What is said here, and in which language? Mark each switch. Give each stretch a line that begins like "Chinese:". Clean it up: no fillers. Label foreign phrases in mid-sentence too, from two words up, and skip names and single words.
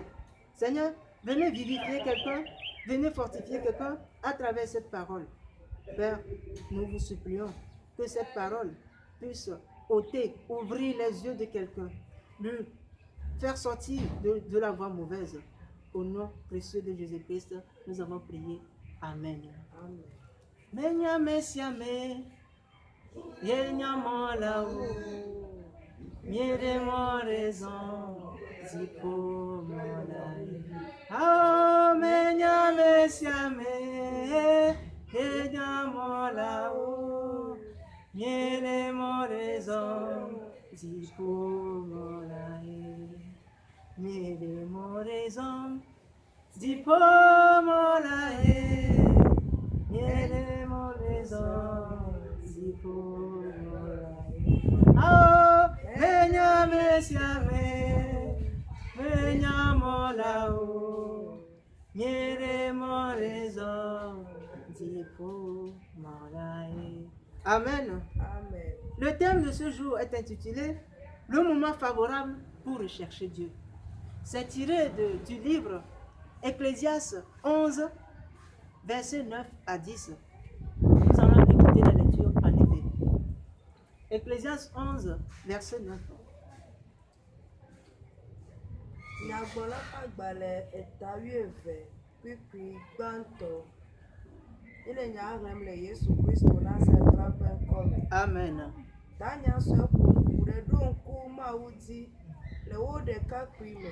French: Seigneur, venez vivifier quelqu'un, venez fortifier quelqu'un à travers cette parole. Père, nous vous supplions que cette parole puisse ôter, ouvrir les yeux de quelqu'un, lui faire sortir de la voie mauvaise. Au nom précieux de Jésus-Christ, nous avons prié. Amen. Menya mesiame, yenya molau, miere moraison, zipo molai. Ah, menya mesiame, yenya molau, miere moraison, zipo molai. Miere moraison, zipo molai. Miere moraison, zipo molai. Ah, menya mesiame, menya molau, miere moraison, zipo molai. Amen. Amen. Le thème de ce jour est intitulé « Le moment favorable pour rechercher Dieu ». C'est tiré du livre Ecclésiaste 11, versets 9 à 10. Nous allons écouter la lecture en effet. Ecclésiaste 11, verset 9.
Ewe: Nyagblɔla ƒe agbalẽ eta-wuieve kpikpui gbãtɔ. Ele nya hem le Yesu Kristo Nazaretla ƒe ŋkɔ me. Amen. Tanya sue ƒoƒu ɖe ɖo ŋku Mawu dzi le wo ɖekakpuime.